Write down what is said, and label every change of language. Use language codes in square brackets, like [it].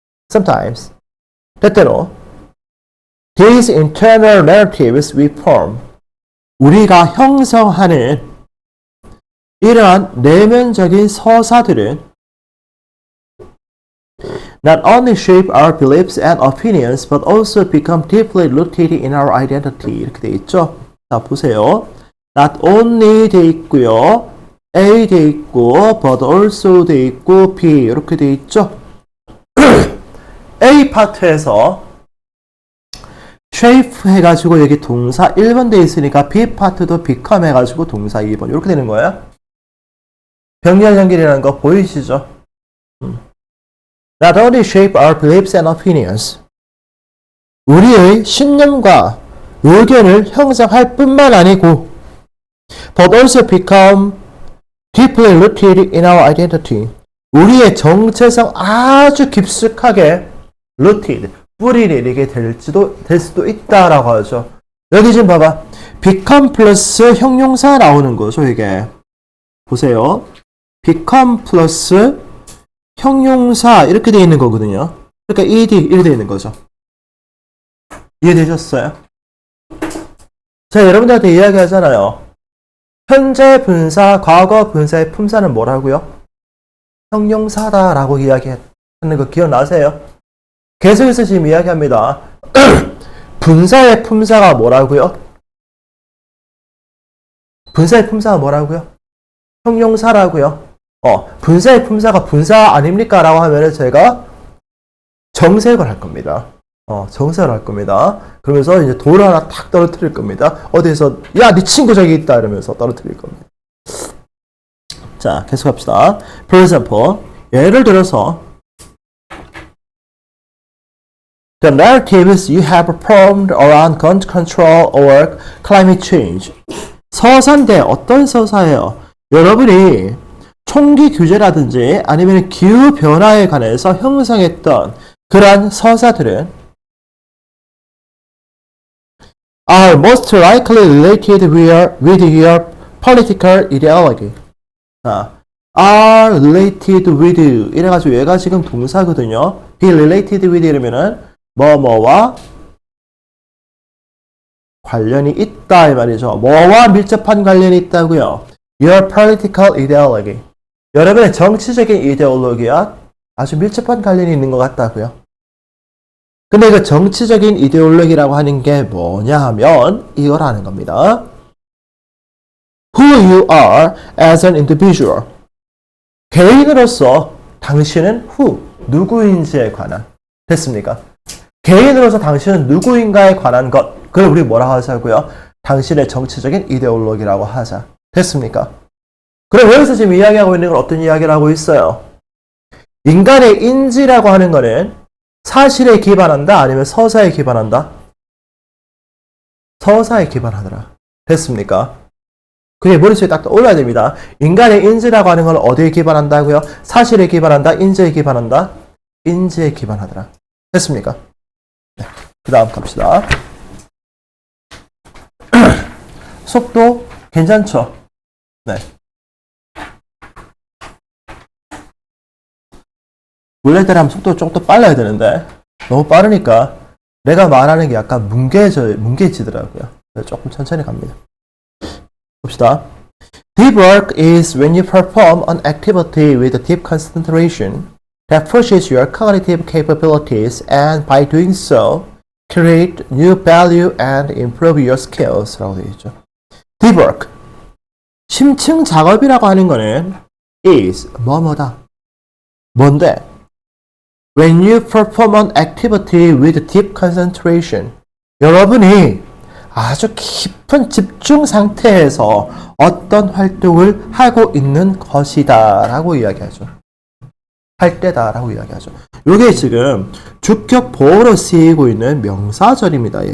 [en] Sometimes, [ko] 때때로 [en] these internal narratives we form, [ko] 우리가 형성하는 이러한 내면적인 서사들은 [en] not only shape our beliefs and opinions, but also become deeply rooted in our identity. [ko] 이렇게 돼 있죠? 자, 보세요. not only 돼 있고요. A 돼 있고, but also 돼 있고, B 이렇게 돼 있죠? A 파트에서 shape 해가지고 여기 동사 1번 돼 있으니까 B 파트도 become 해가지고 동사 2번 이렇게 되는 거예요. 병렬 연결이라는 거 보이시죠? [en] Not only shape our beliefs and opinions. [ko] 우리의 신념과 의견을 형성할 뿐만 아니고 [en] but also become deeply rooted in our identity. [ko] 우리의 정체성 아주 깊숙하게 rooted, 뿌리 내리게 될 수도 있다라고 하죠. 여기 지금 봐봐. become 플러스 형용사 나오는 거죠, 이게. 보세요. become 플러스 형용사 이렇게 돼 있는 거거든요. 그러니까 ed 이렇게 돼 있는 거죠. 이해되셨어요? 제가 여러분들한테 이야기하잖아요. 현재 분사, 과거 분사의 품사는 뭐라고요? 형용사다라고 이야기하는 거 기억나세요? 계속해서 지금 이야기합니다. 분사의 품사가 뭐라고요? 분사의 품사가 뭐라고요? 형용사라고요. 분사의 품사가 분사 아닙니까? 라고 하면은 제가 정색을 할 겁니다. 정색을 할 겁니다. 그러면서 이제 돌을 하나 탁 떨어뜨릴 겁니다. 어디에서, 야, 네 친구 저기 있다. 이러면서 떨어뜨릴 겁니다. 자, 계속합시다. [en] For example, [ko] 예를 들어서, [en] The narratives you have performed around gun control or climate change. [ko] 서사인데 어떤 서사예요? 여러분이 총기 규제라든지 아니면 기후 변화에 관해서 형성했던 그러한 서사들은 [en] are most likely related with your political ideology. [ko] 자, are related with 이래가지고 얘가 지금 동사거든요. be related with 이러면은 뭐뭐와 관련이 있다 이 말이죠. 뭐와 밀접한 관련이 있다고요. [en] Your political ideology. [ko] 여러분의 정치적인 이데올로기와 아주 밀접한 관련이 있는 것 같다고요. 근데 그 정치적인 이데올로기라고 하는 게 뭐냐 하면 이거라는 겁니다. [en] Who you are as an individual. [ko] 개인으로서 당신은 누구인지에 관한. 됐습니까? 개인으로서 당신은 누구인가에 관한 것. 그걸 우리 뭐라고 하자고요? 당신의 정치적인 이데올로기라고 하자. 됐습니까? 그럼 여기서 지금 이야기하고 있는 건 어떤 이야기를 하고 있어요? 인간의 인지라고 하는 거는 사실에 기반한다? 아니면 서사에 기반한다? 서사에 기반하더라. 됐습니까? 그게 머릿속에 딱 올라야 됩니다. 인간의 인지라고 하는 건 어디에 기반한다고요? 사실에 기반한다? 인지에 기반한다? 인지에 기반하더라. 됐습니까? 네. 그 다음 갑시다. 속도 괜찮죠? 네. 원래대로 하면 속도가 조금 더 빨라야 되는데 너무 빠르니까 내가 말하는 게 약간 뭉개지더라고요. 조금 천천히 갑니다. 봅시다. [en] Deep work is when you perform an activity with a deep concentration that pushes your cognitive capabilities and by doing so create new value and improve your skills [ko] 라고 되어 있죠. [en] Deep work. [ko] 심층 작업이라고 하는 거는 is 뭐뭐다. 뭔데? [en] When you perform an activity with deep concentration. [ko] 여러분이 아주 깊은 집중 상태에서 어떤 활동을 하고 있는 것이다 라고 이야기하죠. 할 때다 라고 이야기하죠. 이게 지금 주격 보어로 쓰이고 있는 명사절입니다.